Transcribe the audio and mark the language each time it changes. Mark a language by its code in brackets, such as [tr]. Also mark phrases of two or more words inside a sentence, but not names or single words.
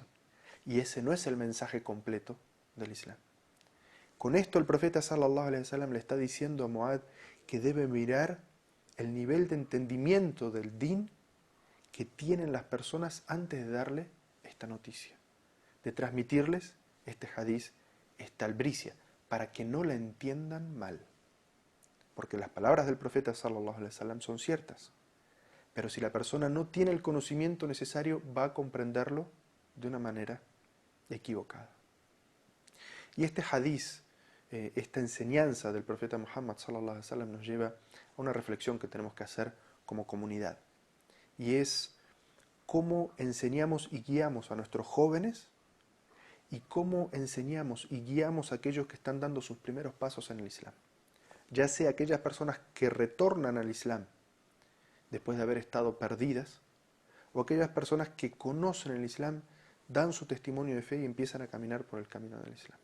[es] Y ese no es el mensaje completo del Islam. Con esto el profeta [ar] صلى الله عليه وسلم [es] le está diciendo a Mu'adh que debe mirar el nivel de entendimiento del din que tienen las personas antes de darle esta noticia, de transmitirles este hadiz, esta albricia, para que no la entiendan mal. Porque las palabras del profeta [ar] صلى الله عليه وسلم [es] son ciertas, pero si la persona no tiene el conocimiento necesario, va a comprenderlo de una manera equivocada. Y este hadiz, esta enseñanza del profeta Muhammad [ar] صلى الله عليه وسلم [es] nos lleva a una reflexión que tenemos que hacer como comunidad. Y es cómo enseñamos y guiamos a nuestros jóvenes y cómo enseñamos y guiamos a aquellos que están dando sus primeros pasos en el Islam. Ya sea aquellas personas que retornan al Islam después de haber estado perdidas, o aquellas personas que conocen el Islam, dan su testimonio de fe y empiezan a caminar por el camino del Islam.